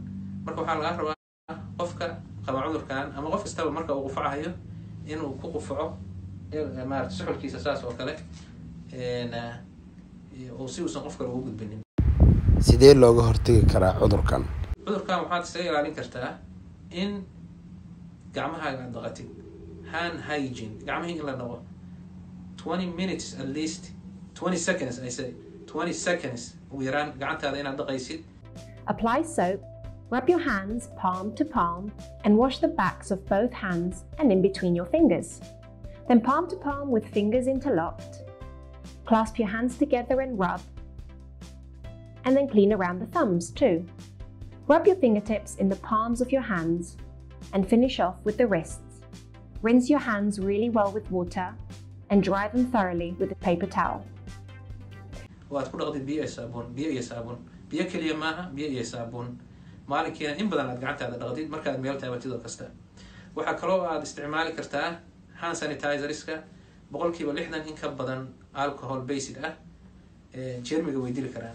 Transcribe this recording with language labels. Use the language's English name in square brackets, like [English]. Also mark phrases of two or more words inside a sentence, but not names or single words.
[Somali] marka waxaa laga rabaa qofka qaba cudurkan ama qof kastaba marka uu qufacayo inuu ku qufaco maarata suxulkiisa saas oo kale, oo si uusan qof kale ugu gudbinin. sidee looga hortagi karaa cudurkan? cudurkan waxaad isaga ilaalin kartaa in gacmahaaga aad dhaqatid, [English] hand hygiene, [Somali] gacmihii in la dhaqo [English] 20 minutes at least, 20 seconds I say, 20 seconds [Somali] ugu yaraan gacantaada inaad dhaqaysid. [English] Apply soap, rub your hands palm to palm and wash the backs of both hands and in between your fingers. Then palm to palm with fingers interlocked. Clasp your hands together and rub. And then clean around the thumbs too. Rub your fingertips in the palms of your hands and finish off with the wrists. Rinse your hands really well with water and dry them thoroughly with a paper towel. [Somali] waad ku dhaqdid biyo iyo saabuun. biyo keliya maaha, biyo iyo saabuun. maalinkiina in badan aad gacantaada dhaqdid markaad meel taabatid oo kasta. waxaa kaloo aad isticmaali kartaa hand sanitizerska boqolkiiba 60 in ka badan [English] alcohol basic [Somali] ah jeermiga way dili karaan.